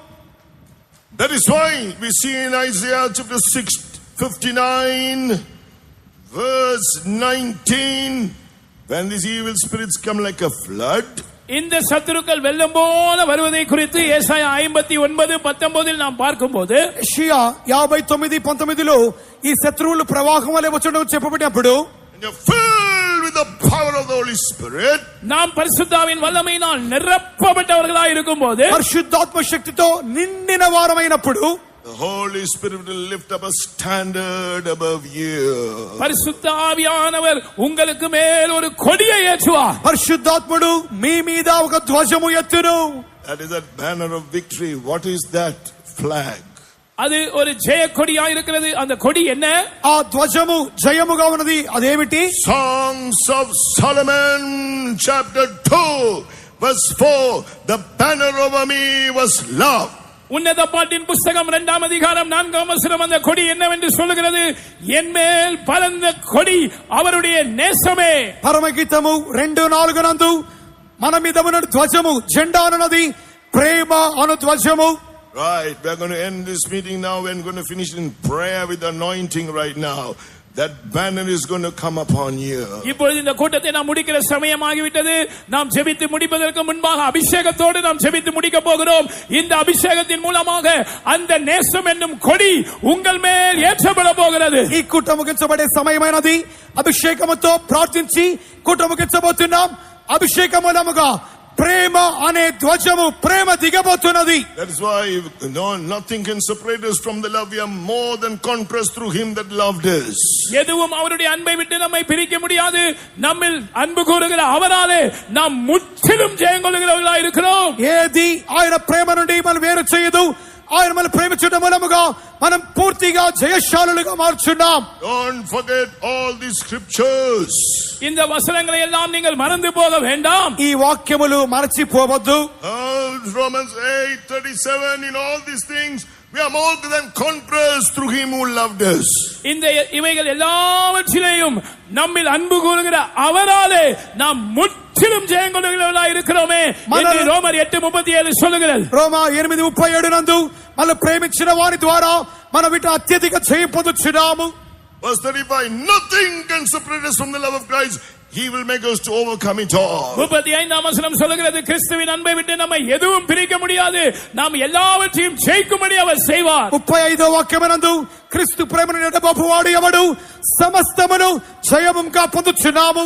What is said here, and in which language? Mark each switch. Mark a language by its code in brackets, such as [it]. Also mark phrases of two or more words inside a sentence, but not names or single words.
[en] That is why we see in Isaiah chapter 59 verse 19, when these evil spirits come like a flood, [ta] இந்த சத்துருக்கள் வெள்ளம் போல வருவதை குறித்து ஏசாயா 59:19 நாம் பார்க்கும்போது, [te] యెషయా 59:19 ఈ శత్రువులు ప్రవాహం వలె వచ్చుటకు చెప్పబడినప్పుడు, [en] and you're filled with the power of the Holy Spirit, [ta] நாம் பரிசுத்தாவின் வல்லமையினால் நிரப்பப்பட்டவர்களாய் இருக்கும்போது, [te] పరిశుద్ధాత్మ శక్తితో నిండిన వారమైనప్పుడు, [en] the Holy Spirit will lift up a standard above you. [ta] பரிசுத்த ஆவியானவர் உங்களுக்கு மேல் ஒரு கொடியை ஏற்றுவார். [te] పరిశుద్ధాత్ముడు మీ మీద ఒక ధ్వజము ఎత్తును. [en] That is that banner of victory. What is that flag? [ta] அது ஒரு ஜெய கொடியா இருக்கிறது. அந்த கொடி என்ன? [te] ఆ ధ్వజము జయముగా ఉన్నది. అదేమిటి? [en] Songs of Solomon chapter 2 verse 4, the banner over me was love. [ta] உன்னத பாட்டின் புஸ்தகம் 2 அதிகாரம் 4 வசனம் அந்த கொடி என்னவென்று சொல்லுகிறது? என்மேல் பறந்த கொடி அவருடைய நேசமே. [te] పరమగీతము 2:4 నందు మన మీద ఉన్న ధ్వజము జెండా అన్నది ప్రేమ అను ధ్వజము. [en] Right, we are going to end this meeting now. We are going to finish in prayer with anointing right now. That banner is going to come upon you. [ta] இப்பொழுது இந்த கூட்டத்தை நாம் முடிக்கிற சமயமாகிவிட்டது. நாம் ஜெபித்து முடிப்பதற்கு முன்பாக அபிஷேகத்தோடு நாம் ஜெபித்து முடிக்க போகிறோம். இந்த அபிஷேகத்தின் மூலமாக அந்த நேசம் என்னும் கொடி உங்கள் மேல் ஏற்றப்பட போகிறது. [te] ఈ కూటం ముగించబడే సమయమైనది. అభిషేకముతో ప్రార్థించి కూటం ముగించబోతున్నాం. అభిషేకం మూలముగా ప్రేమ అనే ధ్వజము ప్రేమ దిగబోతున్నది. [en] That is why nothing can separate us from the love. We are more than conquerors through him that loved us. [ta] எதுவும் அவருடைய அன்பை விட்டு நம்மை பிரிக்க முடியாது. நம்மில் அன்பு கூறுகிற அவராலே நாம் முற்றிலும் ஜெயம் கொள்ளுகிறவர்களாய் இருக்கிறோம். [te] ఏది ఆయన ప్రేమ నుండి మనం వేరు చేయదు. ఆయన మనం ప్రేమించడం మూలముగా మనం పూర్తిగా జయశాలులుగా మార్చున్నాం. [en] Don't forget all these scriptures. [ta] இந்த வசனங்களை எல்லாம் நீங்கள் மறந்து போக வேண்டாம். [te] ఈ వాక్యములు మరచిపోవద్దు. [en] Romans 8:37, in all these things we are more than conquerors through him who loved us. [ta] இந்த இவைகள் எல்லாவற்றிலேயும் நம்மில் அன்பு கூறுகிற அவராலே நாம் முற்றிலும் ஜெயங்கொள்ளுகிறவர்களாய் இருக்கிறோமே என்று ரோமர் 8:37 சொல்லுகிறது. [te] రోమా 8:37 నందు మన ప్రేమించిన వారి ద్వారా మన వీటి అత్యధిక జయం పొందుచున్నాము. [en] Verse 35, nothing can separate us from the love of Christ. He will make us to overcome it all. [ta] 35ஆம் வசனம் சொல்லுகிறது, கிறிஸ்துவின் அன்பை விட்டு நம்மை எதுவும் பிரிக்க முடியாது, நாம் எல்லாவற்றையும் ஜெயிக்கும்படி அவர் செய்வார். [te] 35వ వాక్యమునందు క్రీస్తు ప్రేమను ఎడబాపువాడు ఎవడు సమస్తమును జయముగా పొందుచున్నాము.